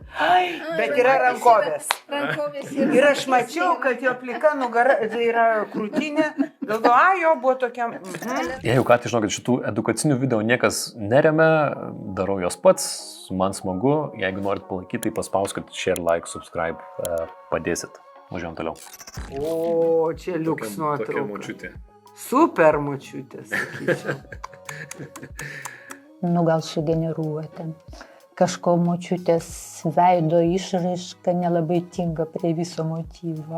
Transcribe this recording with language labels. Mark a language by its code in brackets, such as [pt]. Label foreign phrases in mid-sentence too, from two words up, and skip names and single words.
[lt] Bet yra rankovės. rankovės yra. Ir aš mačiau, kad jo plika nugara, tai yra krūtinė. Galvoju, jo buvo tokia. Jeigu ką, tai žinokit, šitų edukacinių video niekas neremia, darau jos pats, man smagu, jeigu norit palaikyti, tai paspauskit [en] share, like, subscribe, [lt] padėsit. Važiuojam toliau. O, čia liuks Tokia nuotrauka. močiutė. Super močiutė, sakyčiau. Nu gal sugeneruota. Kažko močiutės veido išraiška nelabai tinka prie viso motyvo.